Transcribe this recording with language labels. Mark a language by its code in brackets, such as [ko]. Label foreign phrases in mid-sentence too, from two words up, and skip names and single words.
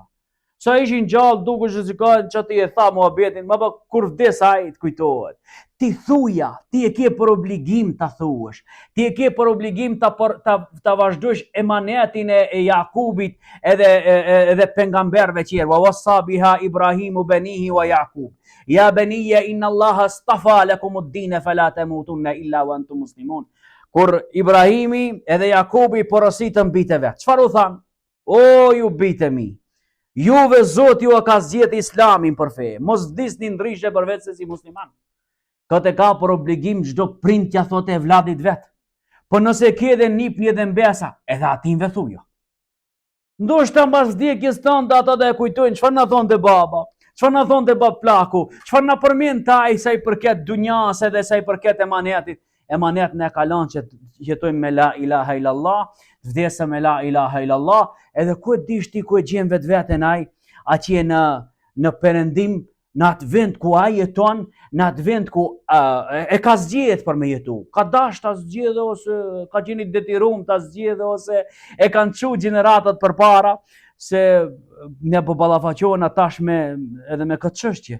[sq] Sa ishin gjallë duke shqetësuar që ti e tha muhabetin, më pa kur vdes ai të kujtohet. Ti thuja, ti e ke për obligim ta thuash. Ti e ke për obligim ta vazhdosh emanetin e Jakubit edhe pejgamberëve tjerë. [ar] ووصى بها إبراهيم بنيه ويعقوب يا بني إن الله اصطفى لكم الدين فلا تموتن إلا وأنتم مسلمون. [sq] Kur Ibrahimi edhe Jakubi porositën bijtë vet. Çfarë u than? O ju bijtë mi. Juve Zoti ju ka zgjedh Islamin për fe. Mos vdisni ndryshe përveç se si musliman. Këtë ka për obligim çdo prind t'ja thotë e vladit vet. Po nëse ke edhe nipni edhe mbesa, edhe atinve thujo. Ndoshta mbas vdekjes tënde ata do e kujtojnë çfarë na thonte baba, çfarë na thonte bab plaku, çfarë na përmend ai sa i përket dunjas edhe sa i përket emanetit. Emanet ne ka lënë që jetojmë me [ar] لا إله إلا الله, [sq] vdesëm me [ar] لا إله إلا الله, [sq] edhe ku e dish ti ku e gjen vetveten ai, atje në perëndim, në atë vend ku ai jeton, në atë vend ku e ka zgjedhur për me jetu. Ka dash ta zgjedhë ose ka qenë i detirum ta zgjedhë ose e kanë çu gjeneratat përpara se ne po ballafaqohen atash edhe me këtë çështje.